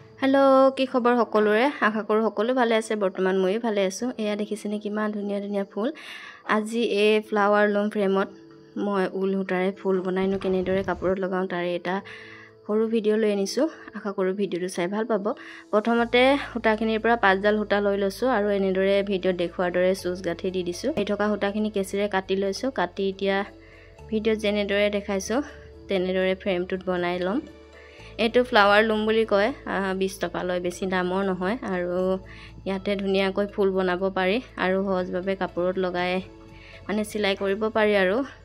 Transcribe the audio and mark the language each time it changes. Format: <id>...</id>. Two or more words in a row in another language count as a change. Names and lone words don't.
<as>হেল' কি খবৰ সকলোৰে আশা কৰো সকলো ভালে আছে বৰ্তমান ময়ো ভালে আছো এয়া দেখিছেনে কিমান ধুনীয়া ধুনীয়া ফুল আজি ए</as> <en>flower loom</en> <as>फ्रेमत मैं উল সূতাৰে ফুল বনাইনো কেনেদৰে কাপোৰত লগাও তাৰে এটা সৰু ভিডিঅ লৈ আনিছো আশা কৰো भिडिओটো চাই ভাল পাব প্ৰথমতে সূতাখিনিৰ পৰা 5 ডাল हुटा লৈ লৈছো আৰু এনেদৰে ভিডিও দেখুৱাৰ দৰে সুজ গাঠি দি দিছো এই থকা हुटाखिनि কেচিৰে কাটি লৈছো কাটি এতিয়া ভিডিও যেনেদৰে দেখাইছো তেনেদৰে ফ্ৰেমটোত বনাই লম एटु</as> <en>flower loom</en> <as>বুলি কয় 20 টকা লয় বেছি দামৰ নহয় আৰু ইয়াতে ধুনিয়াকৈ ফুল বনাব পাৰি আৰু সহজভাৱে কাপোৰত লগাই মানে সিলাই কৰিব পাৰি আৰু</as>